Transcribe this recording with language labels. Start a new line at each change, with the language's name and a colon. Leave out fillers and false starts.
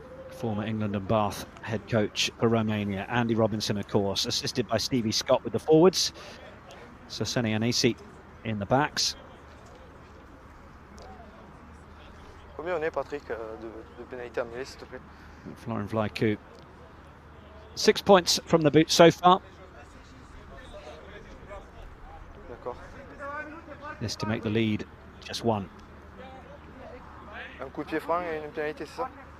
English: Former England and Bath head coach for Romania. Andy Robinson, of course, assisted by Stevie Scott with the forwards. Soseni Anisi in the backs.
French: Combien on est, Patrick, de pénalité à mêler, s'il te plaît?
English: Florian Vlaicu. 6 points from the boot so far.
French: D'accord.
English: This to make the lead just one.
French: Un coup de pied franc et une pénalité, c'est ça?